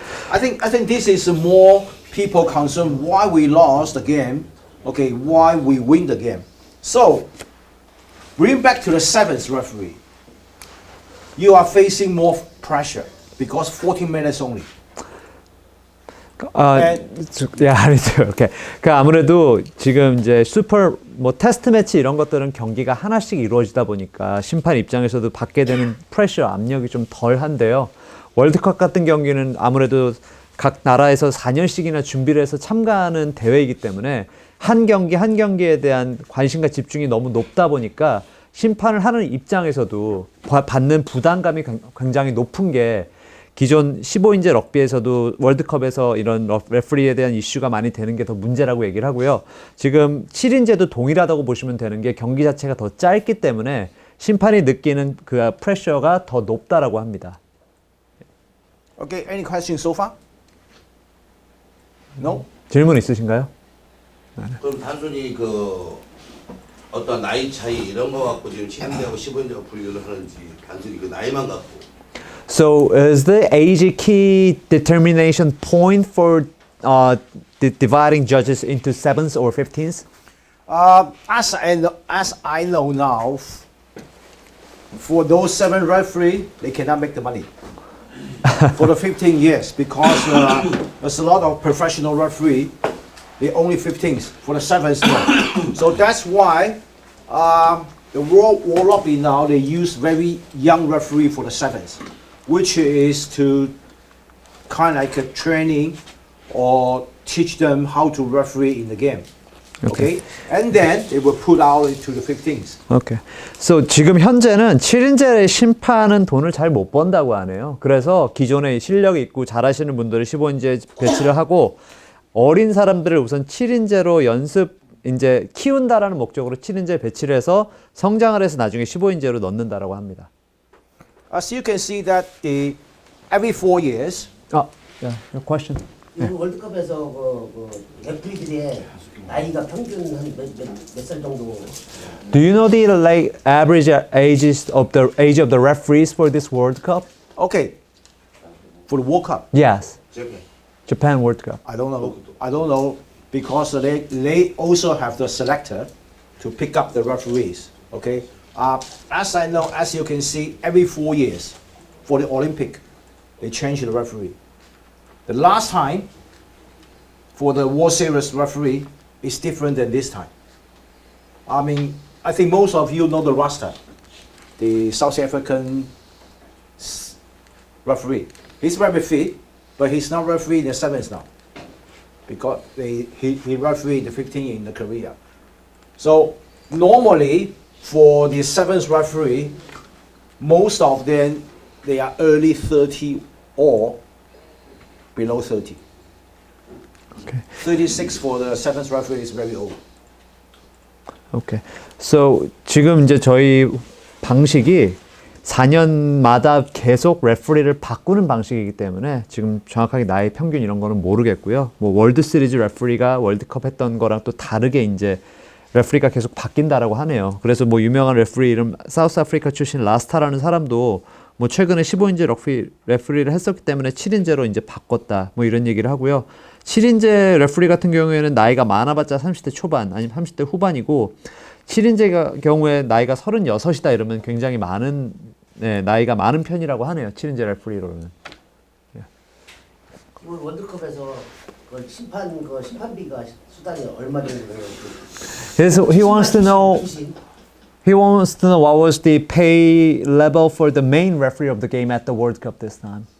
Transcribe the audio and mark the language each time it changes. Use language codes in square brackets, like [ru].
[en] I think this is more people concerned why we lost the game. Okay, why we win the game. So bring back to the seventh referee. You are facing more pressure because 14 minutes only. [ko] 아니죠. 오케이. 아무래도 지금 이제 슈퍼 테스트 매치 이런 것들은 경기가 하나씩 이루어지다 보니까 심판 입장에서도 받게 되는 프레셔, 압력이 좀 덜한데요. 월드컵 같은 경기는 아무래도 각 나라에서 4년씩이나 준비를 해서 참가하는 대회이기 때문에 한 경기 한 경기에 대한 관심과 집중이 너무 높다 보니까 심판을 하는 입장에서도 받는 부담감이 굉장히 높은 게, 기존 15인제 럭비에서도 월드컵에서 이런 레프리에 대한 이슈가 많이 되는 게 더 문제라고 얘기를 하고요. 지금 7인제도 동일하다고 보시면 되는 게 경기 자체가 더 짧기 때문에 심판이 느끼는 그 프레셔가 더 높다라고 합니다. [en] Okay, any questions so far? No? [ko] 질문 있으신가요? 그럼 단순히 어떤 나이 차이 이런 거 갖고 지금 7인제하고 15인제가 분류를 하는지 단순히 그 나이만 갖고. [en] So is the age a key determination point for dividing judges into 7s or 15s? As I know now, for those 7 referees, they cannot make the money. For the 15 years, because there's a lot of professional referee, they only 15s. For the 7s, no. So that's why the World Rugby now, they use very young referee for the sevens, which is to kind of like a training or teach them how to referee in the game. Okay. And then they will put out into the 15s. Okay. [ko] So 지금 현재는 7인제 심판은 돈을 잘 못 번다고 하네요. 그래서 기존에 실력이 있고 잘하시는 분들을 15인제 배치를 하고 어린 사람들을 우선 7인제로 연습 이제 키운다라는 목적으로 7인제 배치를 해서 성장을 해서 나중에 15인제로 넣는다라고 합니다. [en] As you can see that every 4 years. Yeah, your question. [ko] 이 월드컵에서 그 레프리들의 나이가 평균 한 몇 살 정도? [en] Do you know the like average age of the referees for this World Cup? Okay. For the World Cup. Yes. Japan World Cup. I don't know because they also have the selector to pick up the referees. Okay. As I know, as you can see, every 4 years for the Olympic, they change the referee. The last time for the World Series referee is different than this time. I mean, I think most of you know the roster, the South African referee. He's very fit, but he's not referee in the sevens now because he referee the 15 in the career. So normally for the sevens referee, most of them they are early 30 or below 30. Okay. 36 for the seventh referee is very old. Okay. [ko] So 지금 이제 저희 방식이 4년마다 계속 레퍼리를 바꾸는 방식이기 때문에 지금 정확하게 나이 평균 이런 거는 모르겠고요. 뭐 월드 시리즈 레퍼리가 월드컵 했던 거랑 또 다르게 이제 레퍼리가 계속 바뀐다라고 하네요. 그래서 뭐 유명한 레퍼리 이름 사우스 아프리카 출신 라스타라는 사람도 뭐 최근에 15인제 레퍼리를 했었기 때문에 7인제로 이제 바꿨다. 뭐 이런 얘기를 하고요. 7인제 레퍼리 같은 경우에는 나이가 많아봤자 30대 초반 아니면 30대 후반이고 7인제 경우에 나이가 36이다 이러면 굉장히 많은 나이가 많은 편이라고 하네요. 7인제 레퍼리로는. 이번 월드컵에서 그 심판비가 수당이 얼마 정도 되는지. [en] He wants to know. He wants to know what was the pay level for the main referee of the game at the World Cup this time.